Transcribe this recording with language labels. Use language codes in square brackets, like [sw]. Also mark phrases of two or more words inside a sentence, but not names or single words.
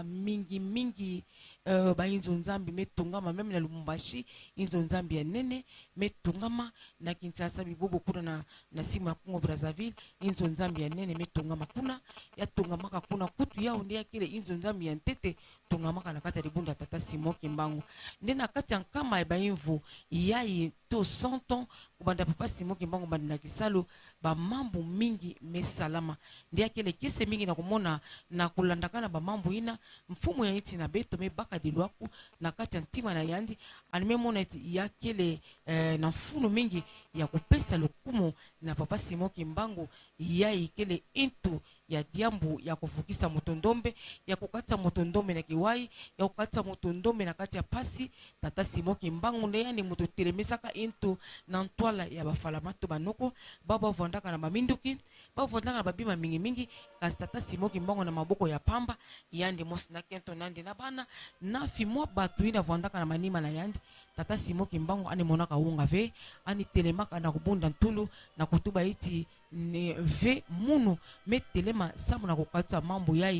[ktu] mingi ba inzo nzambi metungama meme na Lubumbashi inzo nzambi ya nene metungama na Kinshasa bibobo kuna na simu ya Congo Brazzaville inzo nzambi ya nene metungama kuna ya tungamaka kuna kutu yao ndia kile inzo nzambi ya ntete tungamaka na kati ya libunda tata Simon Kimbangu ndena kati ya nkama ba invu yayi to 100 ans kubanda papa Simon Kimbangu banda na kisalo ba mambo mingi mesalama ndia kile kise mingi na kumona na kulandakana ba mambo ina mfumo ya iti na beto mebaka dilwaku na kati ya ntima na yandi animemona iti ya kile na mfuno mingi ya kupesa lokumu na papa Simon Kimbangu yayi kile into ya diambu ya kufukisa motondombe ya kukata motondombe na kiwai ya kukata motondombe na kati ya pasi tata Simon Kimbangu ndeya ni moto telemesaka into na ntwala ya bafalamato banoko baba vondaka na baminduki baba vondaka na babima mingi kasi tata Simon Kimbangu na maboko ya pamba yandi mosi na kento nandi na bana na fimwa batu ina vondaka na manima na yandi tata Simon Kimbangu ani monaka unga ve ani telemaka na kubunda ntulu na kutuba iti ne ve munu metelema samu na kukata mambo